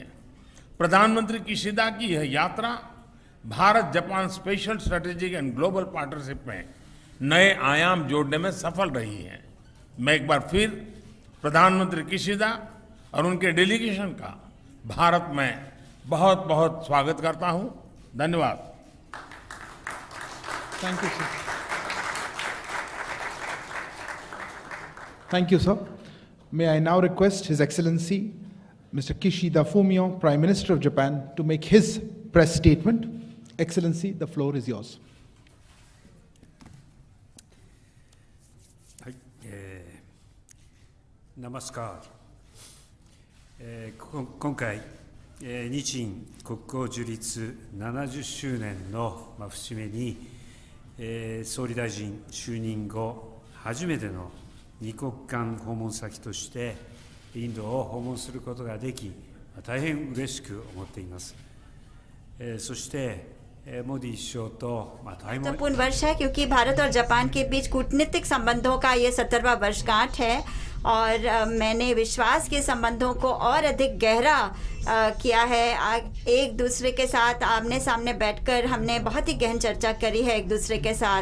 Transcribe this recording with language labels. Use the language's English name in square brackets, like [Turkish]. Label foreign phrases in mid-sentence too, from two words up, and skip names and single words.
[Hindi] प्रधानमंत्री किशिदा की यह यात्रा भारत जापान [English] Special Strategic and Global Partnership [Hindi] में नए आयाम जोड़ने में सफल रही है। मैं एक बार फिर प्रधानमंत्री किशिदा और उनके डेलीगेशन का भारत में बहुत बहुत स्वागत करता हूं। धन्यवाद। [English] Thank you, sir. Thank you, sir. May I now request His Excellency, Mr. Kishida Fumio, Prime Minister of Japan, to make his press statement. Excellency, the floor is yours. [Japanese] はい、ナマスカー。今回、日印国交樹立70周年の節目に、総理大臣就任後初めての二国間訪問先としてインドを訪問することができ、大変嬉しく思っています。そして मोदी [Hindi] महत्वपूर्ण वर्ष है क्योंकि भारत और जापान के बीच कूटनीतिक संबंधों का ये 70वां वर्षगांठ है और मैंने विश्वास के संबंधों को और अधिक गहरा किया है। एक दूसरे के साथ आमने सामने बैठकर हमने बहुत ही गहन चर्चा करी है एक दूसरे के साथ।